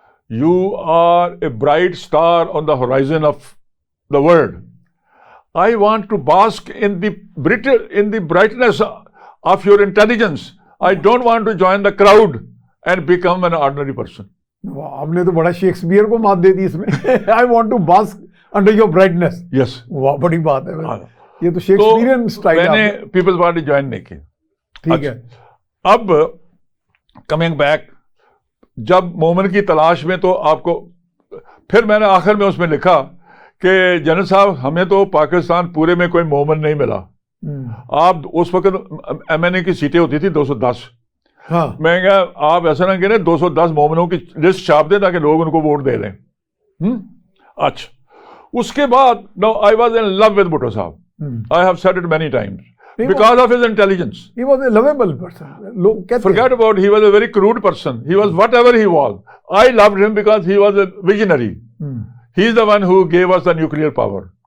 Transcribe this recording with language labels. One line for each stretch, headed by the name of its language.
English: You are a bright star on the horizon of the world. I want to bask in the brightness of your intelligence. I don't want to join the crowd and become an ordinary person.
Urdu: آپ نے تو بڑا Shakespeare کو مات دے دی اس میں.
English: I want to bask under your brightness. Yes.
Urdu: واہ بڑی بات ہے. یہ تو شیکسپیئرین اسٹائل ہے. میں نے پیپلز پارٹی جوائن نہیں کی. ٹھیک ہے. اب
English: coming back,
Urdu: جب مومن کی تلاش میں تو آپ کو پھر میں نے آخر میں اس میں لکھا کہ جنرل صاحب ہمیں تو پاکستان پورے میں کوئی مومن نہیں ملا. آپ اس وقت ایم این اے کی سیٹیں ہوتی تھی 210. میں کہا آپ ایسا نہ کریں 210 مومنوں کی لسٹ چھاپ دیں تاکہ لوگ ان کو ووٹ دے دیں. اچھا اس کے بعد
English: Now I was in love with Bhutto صاحب. I have said it many times. Because of his intelligence. He was a lovable person. Forget about he was a very crude person. He was whatever he was. I loved him because he was a visionary. He is the one who gave us the nuclear power.